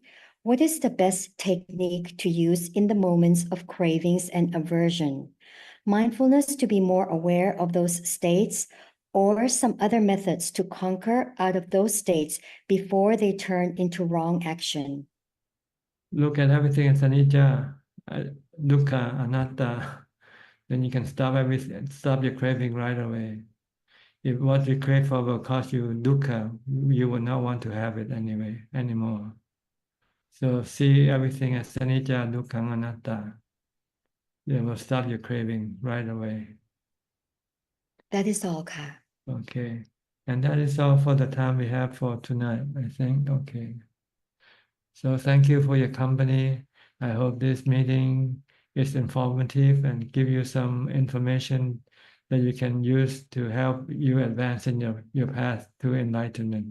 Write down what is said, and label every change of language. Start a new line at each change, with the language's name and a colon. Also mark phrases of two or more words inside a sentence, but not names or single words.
English: What is the best technique to use in the moments of cravings and aversion? Mindfulness to be more aware of those states, or some other methods to conquer out of those states before they turn into wrong action? Look at everything as
Pali: anicca, dukkha, anatta.
English: Then you can stop everything, stop your craving right away. If what you crave for will cause you dukkha, you will not want to have it anymore. So see everything as
Pali: anicca, dukkha, anatta.
English: It will stop your craving right away. That is all, Ka. Okay. And that is all for the time we have for tonight, I think. Okay. So thank you for your company. I hope this meeting is informative and give you some information that you can use to help you advance in your path to enlightenment.